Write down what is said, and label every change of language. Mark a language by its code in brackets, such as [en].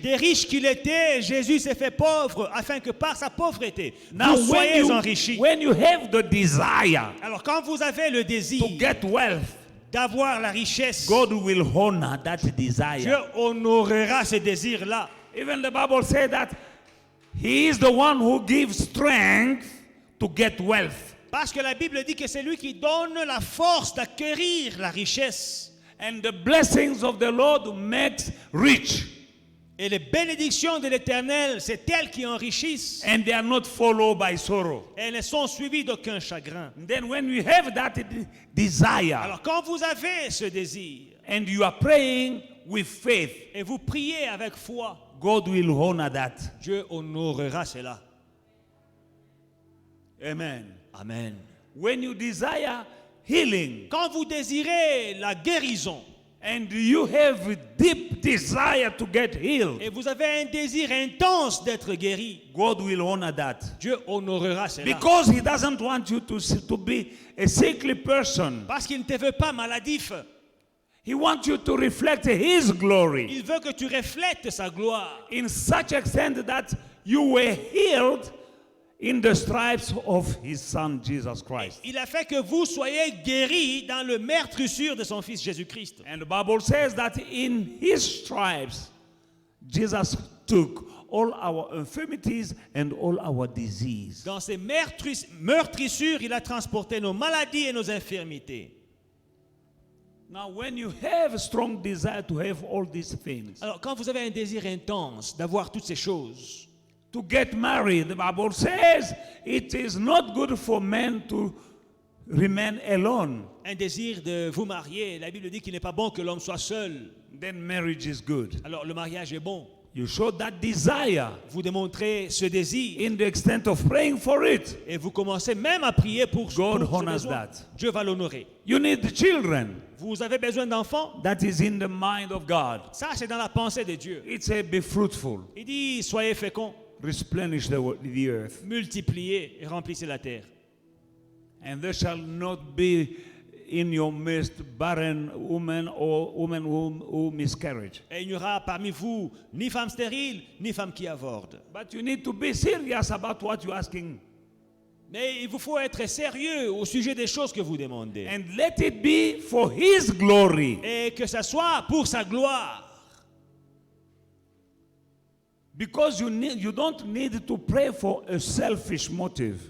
[fr] Des riches qu'il était, Jésus s'est fait pauvre afin que par sa pauvreté, [en] Now, [fr] vous soyez enrichis. [en] when you have the desire [fr] Alors quand vous avez le désir [en] to get wealth, [fr] d'avoir la richesse, [en] God will honor that [fr] Dieu [en] desire. [fr] honorera ce désir-là. [en] Even the Bible says that he is the one who gives strength to get wealth. [fr] Parce que la Bible dit que c'est lui qui donne la force d'acquérir la richesse. [en] And the blessings of the Lord makes rich. [fr] Et les bénédictions de l'Éternel, c'est elles qui enrichissent. [en] And they are not followed by sorrow. [fr] Et elles ne sont suivies d'aucun chagrin. [en] And then when you have that desire [fr] Alors quand vous avez ce désir [en] and you are praying with faith, [fr] et vous priez avec foi, [en] God will honor that. [fr] Dieu honorera cela. [en] Amen. [fr] Amen. [en] When you desire healing [fr] Quand vous désirez la guérison [en] and you have a deep desire to get healed, [fr] et vous avez un désir intense d'être guéri, [en] God will honor that. [fr] Dieu honorera cela. [en] Because he doesn't want you to be a sickly person. [fr] Parce qu'il ne te veut pas maladif. [en] He wants you to reflect his glory [fr] Il veut que tu reflètes sa gloire. [en] in such extent that you were healed in the stripes of his son Jesus Christ. [fr] Il a fait que vous soyez guéris dans le meurtrissure de son fils Jésus-Christ. [en] And the Bible says that in his stripes, Jesus took all our infirmities and all our disease. [fr] Dans ces meurtrissures, il a transporté nos maladies et nos infirmités. [en] Now, when you have a strong desire to have all these things, [fr] Alors, quand vous avez un désir intense d'avoir toutes ces choses, [en] to get married, the Bible says it is not good for men to remain alone. [fr] un désir de vous marier, la Bible dit qu'il n'est pas bon que l'homme soit seul. [en] Then marriage is good. [fr] Alors, le mariage est bon. [en] You show that desire [fr] Vous démontrez ce désir [en] in the extent of praying for it. [fr] et vous commencez même à prier pour [en] God [fr] ce [en] honors [fr] besoin. [en] that. [fr] Dieu va l'honorer. [en] You need children. [fr] Vous avez besoin d'enfants? [en] That is in the mind of God. [fr] Ça, c'est dans la pensée de Dieu. [en] It's a be fruitful, [fr] Il dit, soyez féconds, [en] replenish the earth, [fr] multipliez et remplissez la terre. [en] and there shall not be in your midst barren women or women who miscarriage. [fr] Et il n'y aura parmi vous ni femme stérile, ni femme qui avorte. [en] But you need to be serious about what you're asking, [fr] Mais il vous faut être sérieux au sujet des choses que vous demandez. [en] and let it be for His glory. [fr] Et que ça soit pour sa gloire. [en] Because you don't need to pray for a selfish motive.